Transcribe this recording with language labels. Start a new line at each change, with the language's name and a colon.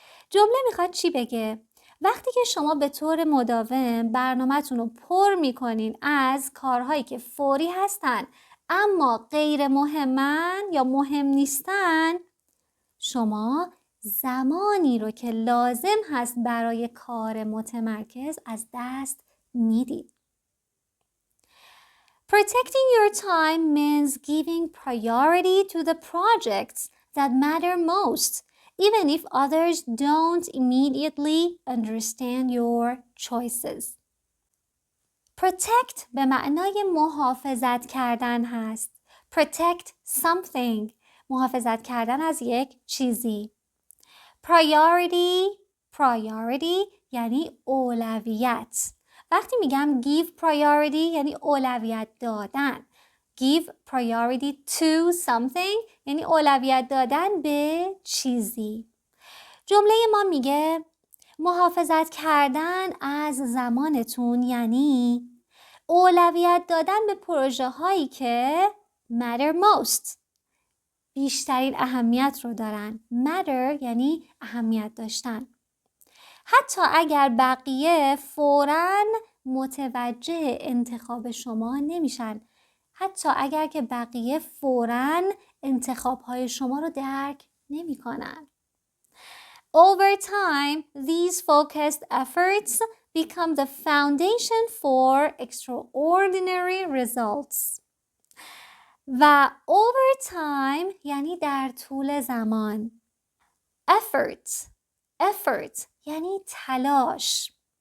Persian: جمله میخواد چی بگه؟ وقتی که شما به طور مداوم برنامه‌تون رو پر میکنین از کارهایی که فوری هستن اما غیر مهمن یا مهم نیستن، شما زمانی رو که لازم هست برای کار متمرکز از دست میدید.
English: Protecting your time means giving priority to the projects that matter most, even if others don't immediately understand your choices.
Persian: Protect به معنای محافظت کردن هست.
English: Protect something،
Persian: محافظت کردن از یک چیزی. Priority یعنی اولویت. وقتی میگم
English: give priority
Persian: یعنی اولویت دادن.
English: Give priority to something
Persian: یعنی اولویت دادن به چیزی. جمله ما میگه محافظت کردن از زمانتون یعنی اولویت دادن به پروژه هایی که
English: matter most،
Persian: بیشترین اهمیت رو دارن. matter یعنی اهمیت داشتن. حتی اگر بقیه فوراً متوجه انتخاب شما نمیشن. حتی اگر که بقیه فوراً انتخاب‌های شما رو درک نمی‌کنن.
English: Over time, these focused efforts become the foundation for extraordinary results.
Persian: و
English: over time
Persian: یعنی در طول زمان. Effort یعنی تلاش.